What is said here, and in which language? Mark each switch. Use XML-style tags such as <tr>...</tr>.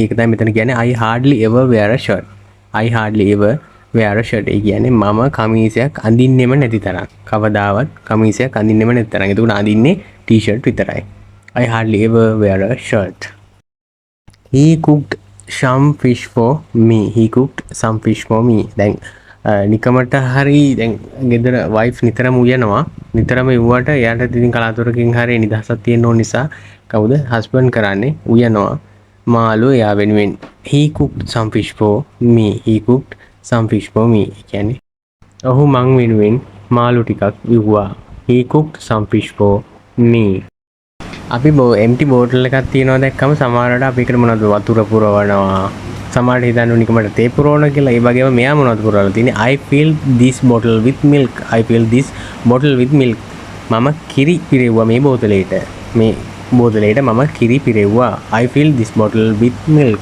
<si>ඒක තමයි මෙතන කියන්නේ</si> <en>I hardly ever wear a shirt. I hardly ever wear a shirt.</en> <si>ඒ කියන්නේ මම කමීසයක් අඳින්නෙම නැති තරම්. කවදාවත් කමීසයක් අඳින්නෙම නැති තරම්. ඒක උන අඳින්නේ ටී-ෂර්ට් විතරයි.</si> <en>I hardly ever wear a shirt. He cooked some fish for me. He cooked some fish for me.</en> <si>දැන් නිකමට හරි දැන් ගෙදර වයිෆ් නිතරම උයනවා. නිතරම ඉවුවට එයාට ඉතින් කලාතුරකින් හරි නිදහසක් තියෙන්න ඕන නිසා කවුද හස්බන්ඩ් කරන්නේ උයනවා මාළු එයා වෙනුවෙන්.</si> <en>He cooked some fish for me. He cooked some fish for me.</en> <si>කියන්නේ ඔහු මං වෙනුවෙන් මාළු ටිකක් ඉවුවා.</si> <en>He cooked some fish for me.</en> <si>අපි empty bottle එකක් තියනවා දැක්කම සමහරවිට අපි ඒකට මොනවද වතුර පුරවනවා. සමහරට හිතන්නේ නිකමට තේ පුරවනවා කියලා. ඒ වගේම මෙයා මොනවද පුරවලා තියෙන්නේ?</si> <en>I fill this bottle with milk. I fill this bottle with milk.</en> <si>මම කිරි පිරෙව්වා මේ බෝතලේට. මේ බෝතලේට මම කිරි පිරෙව්වා.</si> <en>I fill this bottle with milk.</en>